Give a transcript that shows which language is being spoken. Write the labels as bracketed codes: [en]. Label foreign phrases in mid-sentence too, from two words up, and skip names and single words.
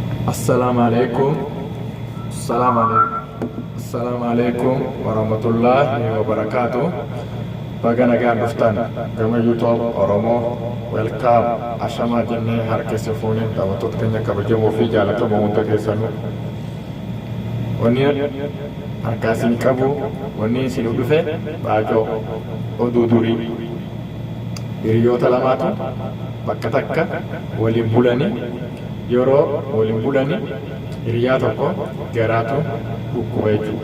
[ar] السلام عليكم. السلام عليكم. السلام عليكم ورحمة الله وبركاته. [om] Bagana gaan dhuftan gama YouTube Oromoo welcome ashama jennee harka fuunee daawwattoota keenya kabajamoo fi jaallatamoo hunda keessanuu wanni harkaa isin qabu wanni isin dhufe baacoo oduu durii hiriyoota lamaatu bakka takka waliin bulanii yeroo waliin bulanii hiriyaa tokko garaatu dhukkuba jechuudha.